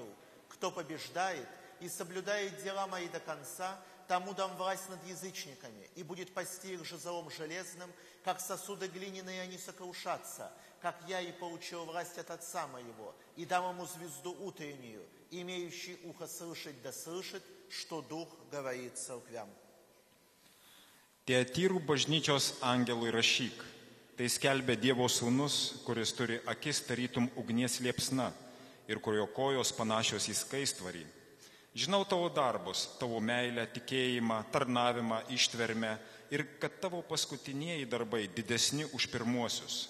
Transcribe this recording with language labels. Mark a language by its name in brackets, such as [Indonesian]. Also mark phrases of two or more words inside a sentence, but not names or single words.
[Russian] Кто побеждает и соблюдает дела мои до конца, тому дам власть над язычниками, и будет пасти их жезлом железным, как сосуды глиняные они сокрушатся, как я и получил власть от Отца моего, и дам ему звезду утреннюю, имеющий ухо слышать да слышит, что Дух говорит церквям». [Lithuanian] Tiatyrų bažnyčios angelui rašyk. Tai skelbia Dievo sūnus, kuris turi akis tarytum ugnies liepsna ir kurio kojos panašios į skaistvarį. Žinau tavo darbus, tavo meilę, tikėjimą, tarnavimą, ištvermę ir kad tavo paskutinieji darbai didesni už pirmuosius.